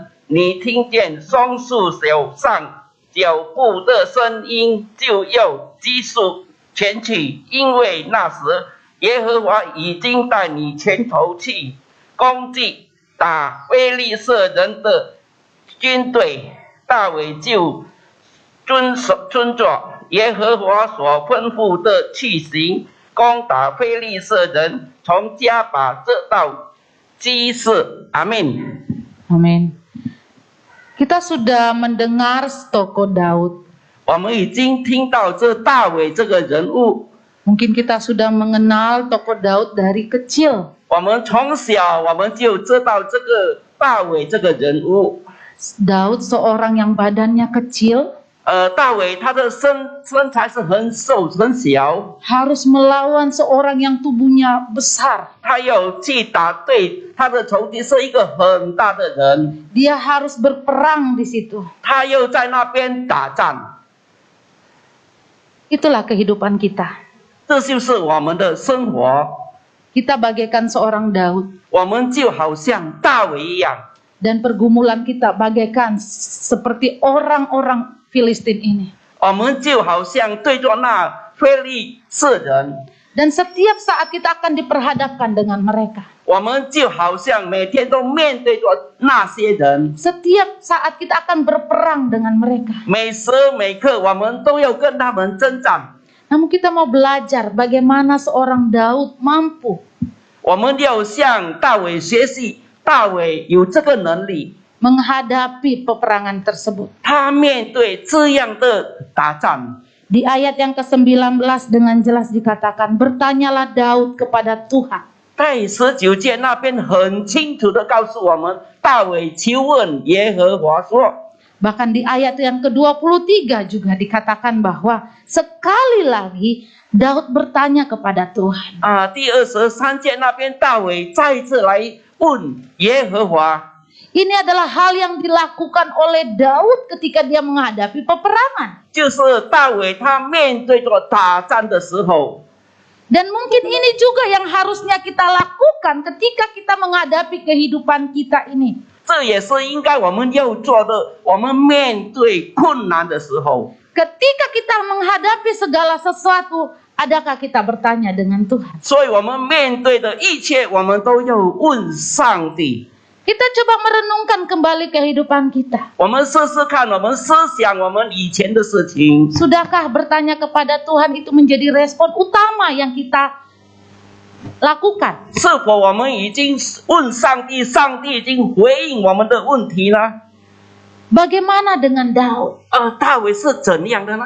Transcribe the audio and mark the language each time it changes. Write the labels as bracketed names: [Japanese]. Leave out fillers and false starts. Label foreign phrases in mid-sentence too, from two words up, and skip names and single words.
[Chinese] 你听见松树手上脚步的声音，就要急速前去，因为那时耶和华已经带你前头去攻击打非利士人的军队。” 大卫就遵着耶和华所吩咐的去行，攻打非利士人，从加把这到基士。阿门。 [Indonesian] Amin. Kita sudah mendengar tokoh Daud. [Chinese] 我们已经听到这大卫这个人物， [Indonesian] Mungkin kita sudah mengenal tokoh Daud dari kecil. [Chinese] 我们从小我们就知道这个大卫这个人物。 [Indonesian] Daud seorang yang badannya kecil, [Chinese] 大卫他的身材是很瘦很小， [Indonesian] harus melawan seorang yang tubuhnya besar. [Chinese] 他要去打对他的仇敌是一个很大的人， [Indonesian] Dia harus berperang di situ. [Chinese] 他又在那边打仗。 [Indonesian] Itulah kehidupan kita. [Chinese] 这就是我们的生活， [Indonesian] Kita bagaikan seorang Daud. [Chinese] 我们就好像大卫一样， [Indonesian] Dan pergumulan kita bagaikan seperti orang-orang Filistin ini. [Chinese] 我们就好像对着那非利士人， [Indonesian] Dan setiap saat kita akan diperhadapkan dengan mereka. [Chinese] 我们就好像每天都面对着那些人， [Indonesian] Setiap saat kita akan berperang dengan mereka. [Chinese] 每时每刻我们都要跟他们征战。 [Indonesian] Namun kita mau belajar bagaimana seorang Daud mampu [Chinese] 我们要向大卫学习，大卫有这个能力， [Indonesian] menghadapi peperangan tersebut. [Chinese] 他面对这样的打仗。 [Indonesian] Di ayat yang ke-19 dengan jelas dikatakan, bertanyalah Daud kepada Tuhan. [Chinese] 在19节那边很清楚的告诉我们，大卫求问耶和华说。 [Indonesian] Bahkan di ayat yang ke-23 juga dikatakan bahwa sekali lagi Daud bertanya kepada Tuhan. [Chinese] 第23节那边大卫再一次来问耶和华。 [Indonesian] Ini adalah hal yang dilakukan oleh Daud ketika dia menghadapi peperangan. [Chinese] 就是大卫他面对着打仗的时候， [Indonesian] Dan mungkin ini juga yang harusnya kita lakukan ketika kita menghadapi kehidupan kita ini. [Chinese] 这也是应该我们要做的。我们面对困难的时候， [Indonesian] Ketika kita menghadapi segala sesuatu, adakah kita bertanya dengan Tuhan? [Chinese] 所以我们面对的一切，我们都要问上帝。 [Indonesian] Kita coba merenungkan kembali kehidupan kita. [Chinese] 我们试试看，我们思想我们以前的事情， [Indonesian] Sudahkah bertanya kepada Tuhan itu menjadi respon utama yang kita lakukan? [Chinese] 是否我们已经问上帝，上帝已经回应我们的问题呢？ [Indonesian] Bagaimana dengan Daud? [Chinese] 大卫是怎样的呢？